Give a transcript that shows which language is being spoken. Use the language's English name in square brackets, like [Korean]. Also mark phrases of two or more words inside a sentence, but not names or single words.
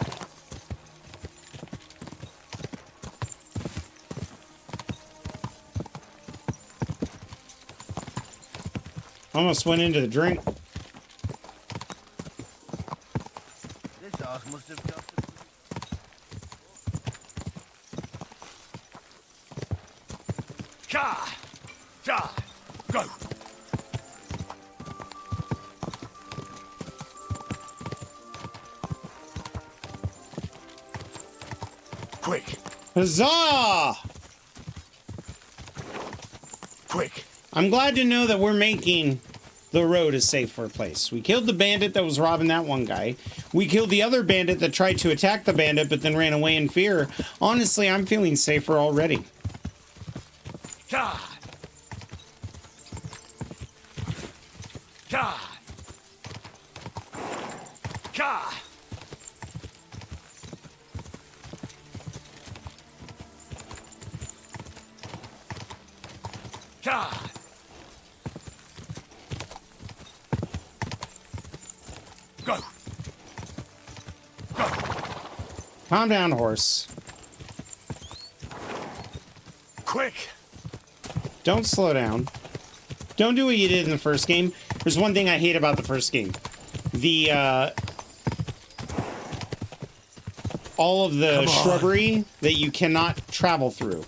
[English] Almost went into the drink. This house must have got the... Ka! Ka! Go! Quick! Huzzah! Quick! I'm glad to know that we're making the road a safer place. We killed the bandit that was robbing that one guy. We killed the other bandit that tried to attack the bandit but then ran away in fear. Honestly, I'm feeling safer already. Ka! Ka! Ka! Ka! Go! Go! Calm down, horse. Quick! Don't slow down. Don't do what you did in the first game. There's one thing I hate about the first game. All of the shrubbery that you cannot travel through.